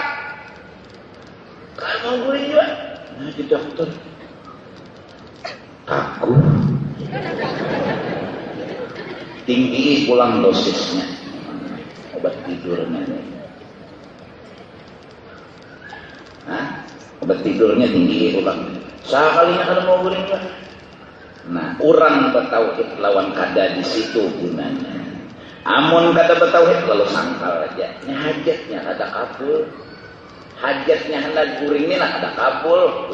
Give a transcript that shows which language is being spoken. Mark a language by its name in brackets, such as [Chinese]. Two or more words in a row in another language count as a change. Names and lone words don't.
[Banjar] Kalau mau guring juga. Nah di dokter. Takut. Tinggi pulang dosisnya. Obat tidurnya. Obat tidurnya tinggi pulang. Sekalinya kalau mau guring juga. Nah, orang bertauhid lawan kada di situ gunanya. Amun kada bertauhid lalu sangkal aja. Ini hajatnya kada kabul. Hajatnya hendak guring ini lah kada kabul.